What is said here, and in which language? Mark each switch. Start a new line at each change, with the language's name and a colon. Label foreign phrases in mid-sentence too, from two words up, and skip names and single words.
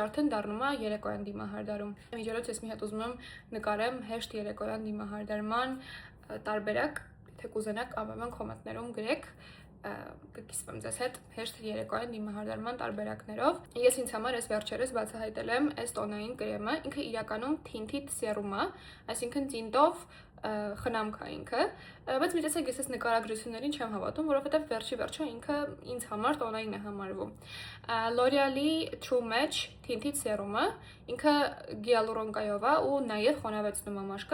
Armenian: արդեն դառնում է երեկոյան դիմահարդարում։ Միջոցով ես մի հատ ուզում եմ նկարեմ հեշտ երեկոյան դիմահարդարման տարբերակ, եթե կուզենաք անպայման կոմենտներում գրեք, կկիսվեմ ձեզ հետ հեշտ երեկոյան դիմահարդարման տարբերակներով։ Ես ինձ համար այս վերջերս բացահայտել եմ այս տոնային կրեմը, ինքը իրականում
English: tinted serum
Armenian: է, այսինքն տինտով խնամք է ինքը, բայց մի տեսեք ես այս նկարագրություններին չեմ հավատում, որովհետև վերջի վերջո ինքը ինձ համար տոնային է համարվում։ L'Oreal-ի True Match Tinted Serum-ը ինքը գիալուրոնկայով է ու նաև խոնավեցնում է